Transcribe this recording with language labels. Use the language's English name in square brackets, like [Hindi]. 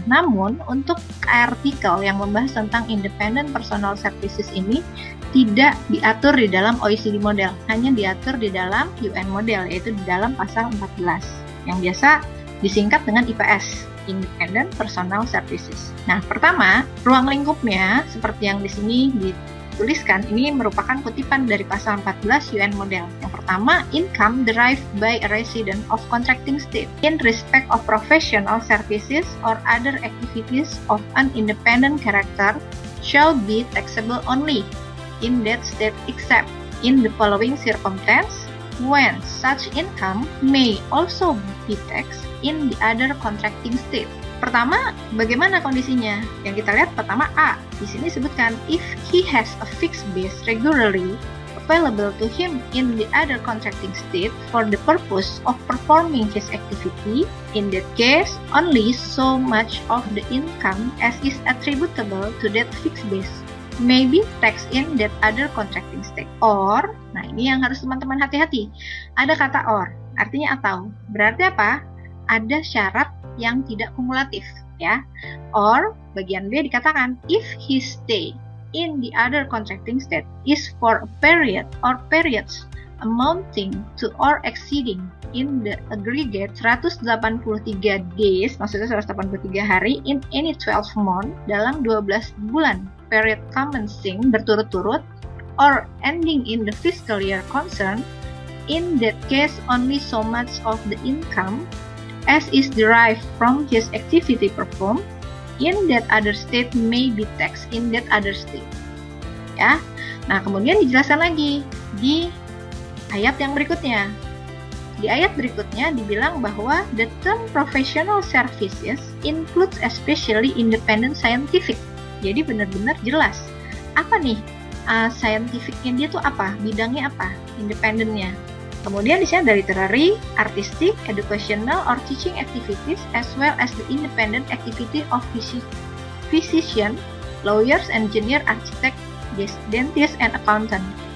[Indonesian] Namun, untuk artikel yang membahas tentang Independent Personal Services ini tidak diatur di dalam OECD model, hanya diatur di dalam UN model, yaitu di dalam pasal 14 yang biasa disingkat dengan IPS, Independent Personal Services. Nah, pertama, ruang lingkupnya seperti yang di sini dituliskan, ini merupakan kutipan dari pasal 14 UN model. Yang pertama, [English] income derived by a resident of contracting state in respect of professional services or other activities of an independent character shall be taxable only in that state except in the following circumstance when such income may also be taxed in the other contracting state. [Indonesian] Pertama, bagaimana kondisinya? Yang kita lihat pertama A. Di sini disebutkan [English] if he has a fixed base regularly available to him in the other contracting state for the purpose of performing his activity, in that case only so much of the income as is attributable to that fixed base may be taxed in that other contracting state. [Indonesian] Or, nah ini yang harus teman-teman hati-hati. Ada kata or, artinya atau. Berarti apa? Ada syarat yang tidak kumulatif, ya. Or, bagian B dikatakan [English] if he stay in the other contracting state is for a period or periods amounting to or exceeding in the aggregate 183 days, [Indonesian] maksudnya 183 hari [English] in any 12 month, [Indonesian] dalam 12 bulan, [English] period commencing [Indonesian] berturut-turut [English] or ending in the fiscal year concerned. In that case, only so much of the income as is derived from his activity performed in that other state may be taxed in that other state. [Indonesian] Ya. Nah, kemudian dijelaskan lagi di ayat yang berikutnya. Di ayat berikutnya dibilang bahwa [English] the term professional services includes especially independent scientific. [Indonesian] Jadi benar-benar jelas. Apa nih? Scientificnya dia tuh apa? Bidangnya apa? Independennya. Kemudian di sini ada [English] literary, artistic, educational, or teaching activities, as well as the independent activity of physician, lawyers, engineer, architect, dentist, and accountant.